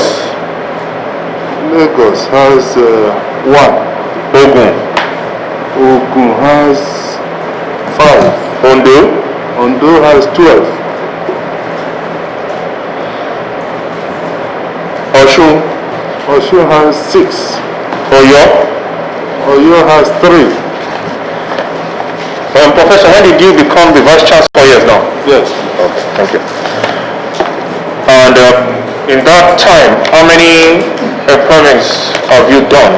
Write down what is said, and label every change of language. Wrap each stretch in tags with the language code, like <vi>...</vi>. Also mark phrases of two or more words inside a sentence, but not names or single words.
<en>Lagos has 1. Ogun. Ogun has 5. Ondo. Ondo has 12. Osun. Osun has 6. Oyo. Oyo has 3. Professor, when did you become the Vice Chancellor? 4 years now? Yes. Okay, thank you. And in that time, how many employments have you done?</en>